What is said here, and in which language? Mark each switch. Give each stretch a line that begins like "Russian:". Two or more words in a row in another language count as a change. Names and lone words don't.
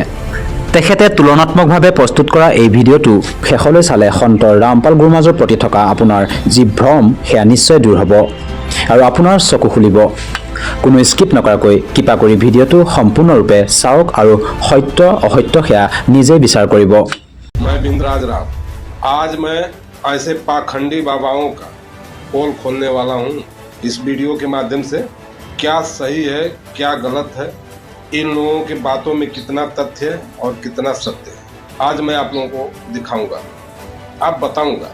Assamese: তেখেতে তুলনাত্মকভাৱে প্ৰস্তুত কৰা এই ভিডিঅ'টো শেষলৈ চালে সন্ত ৰামপাল গুৰু মহাৰাজৰ প্ৰতি থকা আপোনাৰ যি ভ্ৰম সেয়া নিশ্চয় দূৰ হ'ব আৰু আপোনাৰ চকু খুলিব। কোনো স্কিপ নকৰাকৈ কৃপা কৰি ভিডিঅ'টো সম্পূৰ্ণৰূপে চাওক আৰু সত্য অসত্য সেয়া নিজেই বিচাৰ কৰিব।
Hindi: मैं बिंद्राज राव आज मैं ऐसे पाखंडी बाबाओं का पोल खोलने वाला हूं। इस वीडियो के माध्यम से क्या सही है क्या गलत है, इन लोगों की बातों में कितना तथ्य है और कितना सत्य है, आज मैं आप लोगों को दिखाऊंगा, आप बताऊंगा।